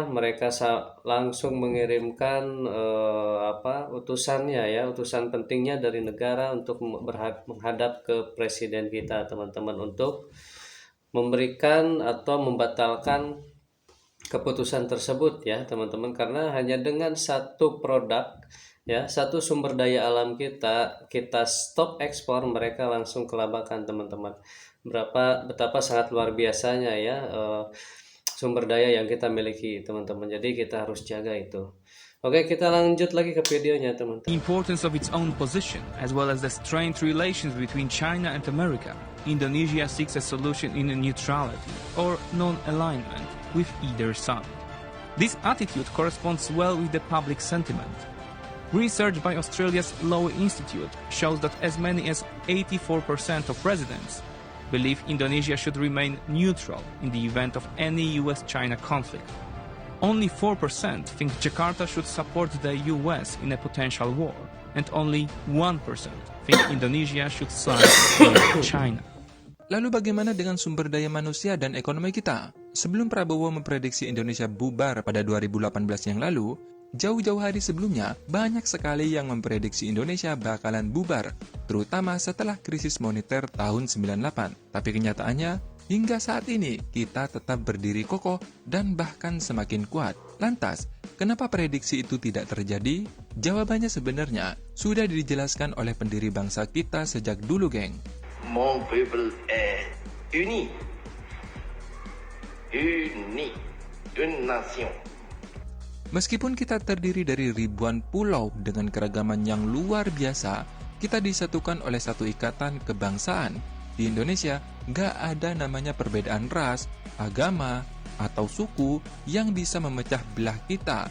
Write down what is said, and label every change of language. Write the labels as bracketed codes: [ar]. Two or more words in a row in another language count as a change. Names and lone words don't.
[id] Mereka langsung mengirimkan utusannya ya, utusan pentingnya dari negara untuk menghadap ke presiden kita, teman-teman, untuk memberikan atau membatalkan keputusan tersebut ya, teman-teman, karena hanya dengan satu produk ya, satu sumber daya alam kita stop ekspor, mereka langsung kelabakan, teman-teman. Betapa sangat luar biasanya ya sumber daya yang kita miliki, teman-teman. Jadi kita harus jaga itu. Oke, kita lanjut lagi ke videonya, teman-teman. [en] the importance of its own position, as well as the strained relations between China and America, Indonesia seeks a solution in neutrality or non-alignment with either side. This attitude corresponds well with the public sentiment. Research by Australia's Lowy Institute shows that as many as 84% of residents believe Indonesia should remain neutral in the event of any US-China conflict. Only 4% think Jakarta should support the US in a potential war, and only 1% think Indonesia should side with China. [id] Lalu bagaimana dengan sumber daya manusia dan ekonomi kita? Sebelum Prabowo memprediksi Indonesia bubar pada 2018 yang lalu, jauh-jauh hari sebelumnya banyak sekali yang memprediksi Indonesia bakalan bubar, terutama setelah krisis moneter tahun 98. Tapi kenyataannya, hingga saat ini kita tetap berdiri kokoh dan bahkan semakin kuat. Lantas, kenapa prediksi itu tidak terjadi? Jawabannya sebenarnya sudah dijelaskan oleh pendiri bangsa kita sejak dulu, geng. [fr] Mon peuple est uni. Uni. Une nation. [id] Meskipun kita terdiri dari ribuan pulau dengan keragaman yang luar biasa, kita disatukan oleh satu ikatan kebangsaan. Di Indonesia, nggak ada namanya perbedaan ras, agama, atau suku yang bisa memecah belah kita.